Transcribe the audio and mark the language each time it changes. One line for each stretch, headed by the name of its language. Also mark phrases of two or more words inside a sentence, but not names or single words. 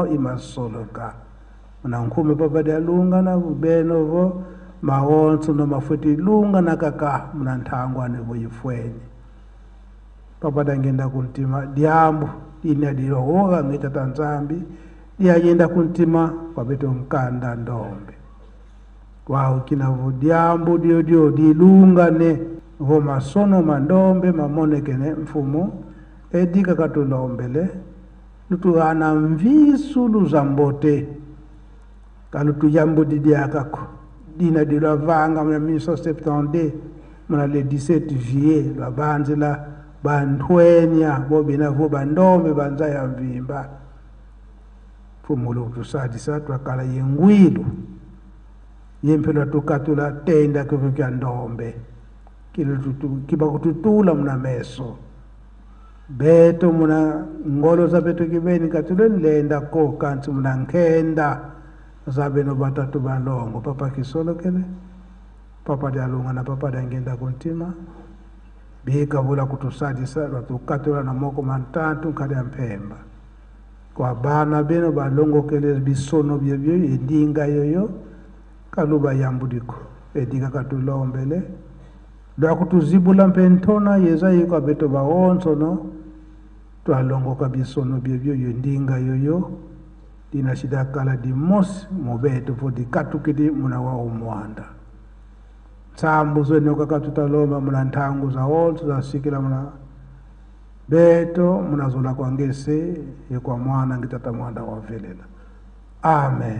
Kongo: imasoloka muna nkumbu papa de lunga na benovo maonsono mafuti lunga na kaka muna ntangwa ne boyifweni papa dangenda kuntima diambu ina dirohoga ngita tanzambi yagenda kuntima kwa beto mkanda ndombe wao kinavu diambu dio dilungane vo masono mandombe mamonekene mfumo edika katulombele lutu ana mvisu luzambote kalutu jambo didiakako dina dilo vanga mna 1970 mna le 17 juillet la banzela bantwenya bobina vo bandombe banza ya mvimba fumulo tusadisa twakala yengwilu yempela tukatula tenda kuvika ndombe kiba kututula mna meso beto muna ngolo za beto kibeni katule lenda ko kanti muna nkenda zabe no batatu balongo papa kisolokele papa dalunga na papa dangenda kuntima bika bula kutusadisa tukatula na moko mantatu kali mpemba kwa bana beno balongo kele bisono byebyo endinga yoyo kaluba yambudiko edika katulombele ndo kutuzibula mpentona yeza yiko beto baonso no twalongo kabisono byebyo yendinga yoyo dina shida kala di mos mobeto fodi katukidi muna wa umwanda sambu zeno kakatutaloma muna ntangu za onso za sikila muna beto muna zola kwa ngese yekwa mwana ngitata mwanda wa velela amen